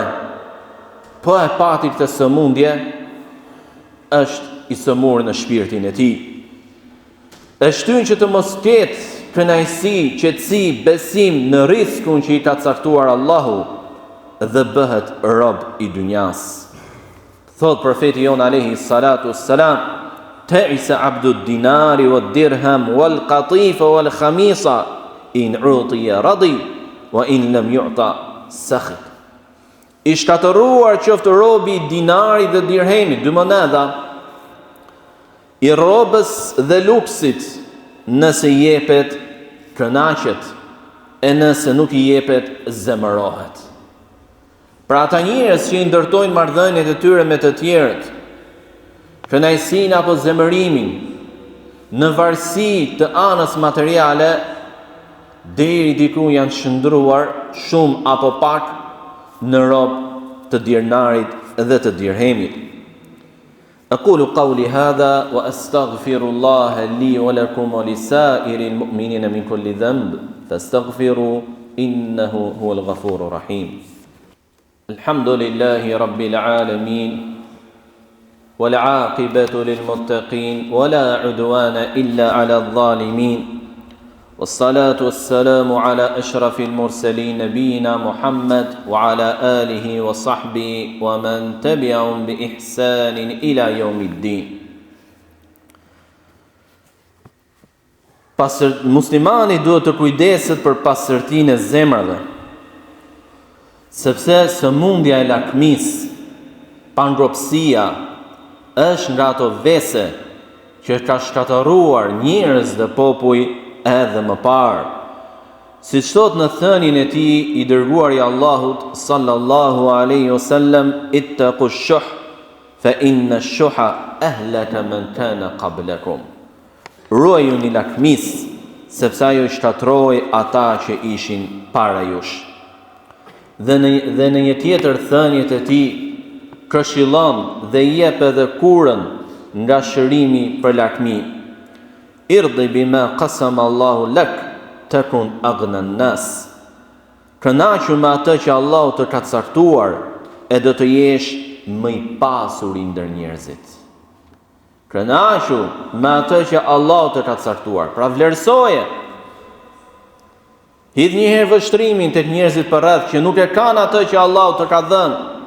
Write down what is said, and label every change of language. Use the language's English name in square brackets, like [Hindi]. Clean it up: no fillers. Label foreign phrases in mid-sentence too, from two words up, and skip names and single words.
[Albanian] Po e pati këtë sëmundje, është i sëmurë në shpirtin e tij. E shtyn që të mos ketë kënaqësi, qetësi, besim në riskun që i ka caktuar Allahu dhe bëhet rob i dunjas. Thot profeti jon [Arabic] عليه الصلاة والسلام: "تعس عبد الدينار والدرهم والقطيفة والخميصة إن أعطي رضي وإن لم يعط سخط." [Albanian] I shkatëruar qoftë robi i dinarit dhe dirhemit, dy monedha, I robës dhe luksit, nëse jepet, kënaqet, e nëse nuk I jepet, zemërohet. Pra ata njerëz që I ndërtojnë marrëdhëniet e tyre me të tjerët, kënaqësinë apo zemërimin, në varësi të anës materiale, deri diku janë shndruar shumë apo pak në rob të dirnarit dhe të dirhemit. [Arabic] أقول قولي هذا وأستغفر الله لي ولكم ولسائر المؤمنين من كل ذنب فاستغفروا إنه هو الغفور الرحيم. الحمد لله رب العالمين والعاقبة للمتقين ولا عدوان إلا على الظالمين والصلاة والسلام على أشرف المرسلين نبينا محمد وعلى آله وصحبه ومن تبعهم بإحسان إلى يوم الدين. [Albanian] Muslimani duhet të kujdeset për pastërtinë e zemrave, sepse sëmundja e lakmisë, pangropësia, është nga ato vese që ka shkatëruar njerëz dhe popull edhe më parë. Si thot në thënien e tij I dërguari Allahut [Arabic] صلى الله عليه وسلم اتقوا الشح فإن الشح أهلك من كان قبلكم. [Albanian] Ruajuni lakmisë, sepse ajo shkatroi ata që ishin para jush. Dhe në një tjetër thënie të tij këshillon dhe jep edhe kurën nga shërimi për lakmi. [Arabic] ارض بما قسم الله لك تكن أغنى الناس. [Albanian] Kënaqu me atë që Allahu të ka caktuar e do të jesh më I pasur I ndër njerëzit. Kënaqu me atë që Allahu të ka caktuar. Pra vlerësoje. Hidh një herë vështrimin tek njerëzit përreth që nuk e kanë atë që Allahu të ka dhënë.